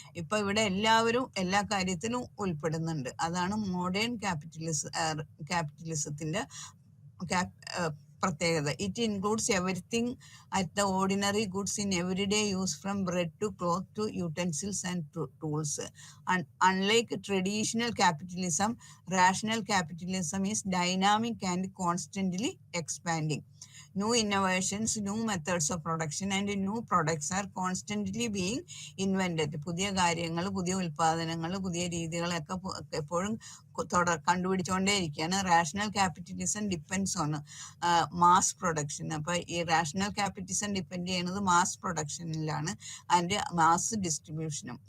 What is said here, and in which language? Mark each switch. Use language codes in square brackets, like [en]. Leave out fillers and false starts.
[ml] ഇപ്പൊ ഇവിടെ എല്ലാവരും എല്ലാ കാര്യത്തിലും ഉൾപ്പെടുന്നുണ്ട്. അതാണ് മോഡേൺ ക്യാപിറ്റലിസത്തിന്റെ പ്രത്യേകത. [en] It includes everything at the ordinary goods in everyday use from bread to cloth to utensils and tools. Unlike traditional capitalism, rational capitalism is dynamic and constantly expanding. New innovations, new methods of production and new products are constantly being invented. [ml] പുതിയ കാര്യങ്ങൾ, പുതിയ ഉൽപാദനങ്ങൾ, പുതിയ രീതികളൊക്കെ എപ്പോഴും കണ്ടുപിടിച്ചുകൊണ്ടേയിരിക്കുകയാണ്. [en] Rational capitalism depends on mass production. [ml] അപ്പൊ ഈ rational capitalism depend ചെയ്യുന്നത് mass പ്രൊഡക്ഷനിലാണ് and mass ഡിസ്ട്രിബ്യൂഷനും.